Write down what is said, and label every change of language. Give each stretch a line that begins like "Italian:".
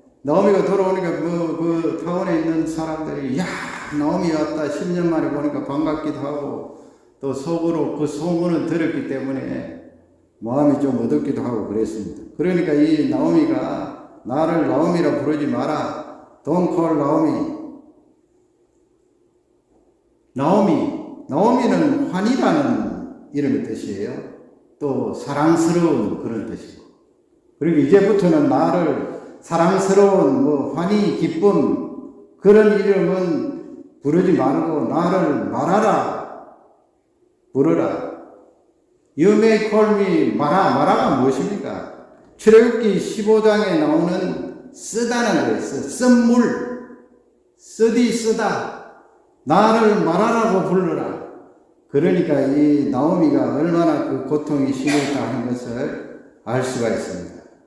Korean: 나오미가 돌아오니까 그 타운에 있는 사람들이 야 나오미 왔다 10년 만에 보니까 반갑기도 하고 또 속으로 그 소문을 들었기 때문에 마음이 좀 어둡기도 하고 그랬습니다. 그러니까 이 나오미가 나를 나오미라 부르지 마라.
English: Don't call 나오미.
Korean: 나오미는 환희라는 이름의 뜻이에요. 또 사랑스러운 그런 뜻이고. 그리고 이제부터는 나를 사랑스러운 환희, 기쁨 그런 이름은 부르지 말고 나를 말하라, 부르라.
English: You may call me
Korean: 마라가 무엇입니까? 출애굽기 15장에 나오는 쓰다는 거예요. 쓴물, 쓰다. 나를 말하라고 불러라. 그러니까 이 나오미가 얼마나 그 고통이 심했다 하는 것을 알 수가 있습니다.